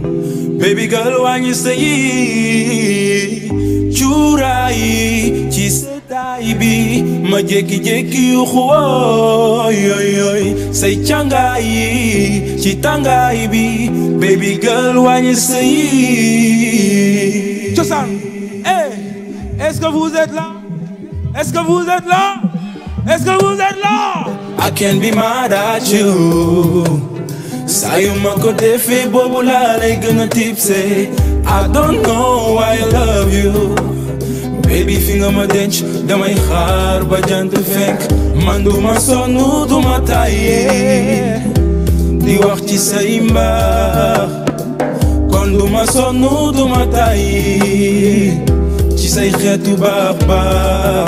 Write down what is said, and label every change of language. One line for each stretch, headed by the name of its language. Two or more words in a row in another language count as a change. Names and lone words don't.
English: Baby girl
Wolof: wàññi sa yi. Cuuraay ci seddaay bi ma jékki-jékki yu xooy say càngaay yi ci tàngaay bi
English: baby girl
Wolof: wàññi sa yi.
French: Cosaan est-ce que vous êtes là? Est-ce que vous êtes là? Est-ce que vous êtes là?
English: I can't be mad at you.
Wolof: Saa yu ma ko defee boobu laa lay gën a tipsé.
English: I don't know why I love you.
Wolof: Baby fi nga ma denc damay xaar ba jant fenk. Man du ma sonn du ma tàyyee di wax ci say mbaax. Kon du ma sonn du ma tàyyee ci say xeetu baax baax.